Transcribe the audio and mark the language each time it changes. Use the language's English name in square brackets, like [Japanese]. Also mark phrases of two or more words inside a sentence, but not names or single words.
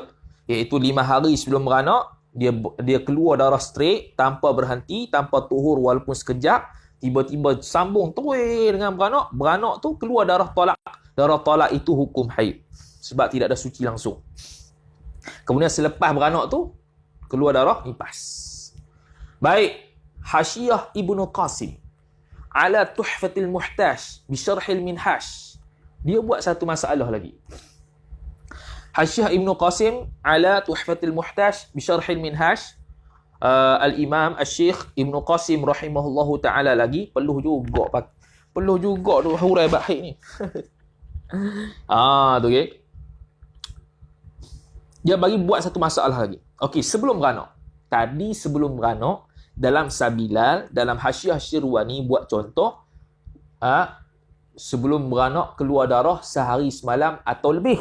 [Malay] Iaitu 5 hari sebelum beranak, dia keluar darah straight tanpa berhenti, tanpa tuhur walaupun sekejap, tiba-tiba sambung terus dengan beranak tu keluar darah talak itu hukum haid sebab tidak ada suci langsung. Kemudian selepas beranak tu keluar darah nifas. Baik, Hasyiah Ibnu Qasim ala Tuhfatil Muhtaj bi Syarhil Minhaj, dia buat satu masalah lagi. Hasyiah Ibnu Qasim ala Tuhfatil Muhtaj bi Syarhil Minhaj, Al-Imam Asy-Syaikh Ibnu Qasim [Arabic] رحمه الله تعالى [Malay] lagi perlu juga tu hurai bahik ni. Tu okey. Dia bagi buat satu masalah lagi. Okey, sebelum beranak. Tadi sebelum beranak dalam Sabilal, dalam Hasyiah Asy-Syirwani buat contoh sebelum beranak keluar darah sehari semalam atau lebih.